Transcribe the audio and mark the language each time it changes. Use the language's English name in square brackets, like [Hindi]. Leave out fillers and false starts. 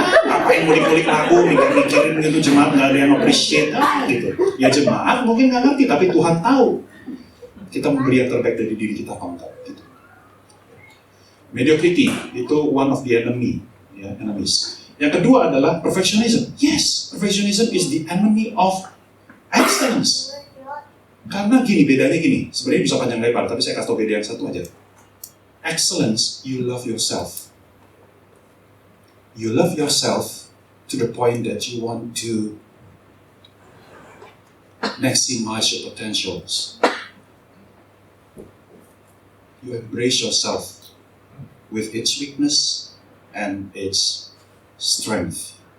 [Indonesian] Ngapain ngulik-ngulik lagu, mikir-mikirin gitu, jemaat nggak ada yang appreciate, gitu. Ya jemaat mungkin nggak ngerti, tapi Tuhan tahu. Kita memberi yang terbaik dari diri kita, apa enggak, gitu. Mediocrity, itu [English] one of the enemy, [Indonesian] ya, enemies. Yang kedua adalah perfectionism. [English] Yes, perfectionism is the enemy of excellence. [Indonesian] Karena gini, bedanya gini. Sebenarnya bisa panjang lebar, tapi saya kasih tau beda yang satu aja. [English] Excellence, you love yourself. You love yourself to the point that you want to maximize your potentials. You embrace yourself with its weakness and its strength.